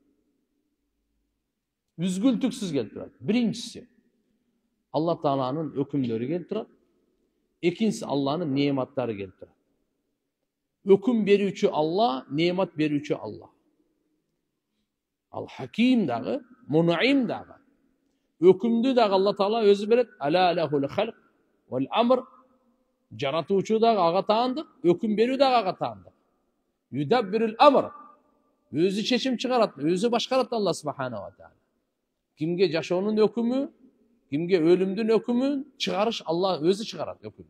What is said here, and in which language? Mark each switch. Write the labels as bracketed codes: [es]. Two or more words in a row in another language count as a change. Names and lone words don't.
[ky] Үзгүлтүксүз келип турат. Биринчиси Алла Тааланын өкүмдөрү келип турат. Экинчиси Алланын неаматтары келип турат. Өкүм берүүчү Алла, неамат берүүчү Алла. Ал Хаким дагы, Мунаим дагы. Өкүмдү дагы Алла Таала өзү берет. [ar] ألا له الخلق والأمر. [ky] Жаратуучу дагы ага таандык, өкүм берүү дагы ага таандык. [ar] يدبر الأمر. [ky] Өзү чечим чыгарат, өзү башкарат Алла [ar] سبحانه وتعالى. [ky] Кимге жашоонун өкүмү, кимге өлүмдүн өкүмүн чыгарыш Алла өзү чыгарат өкүмдү.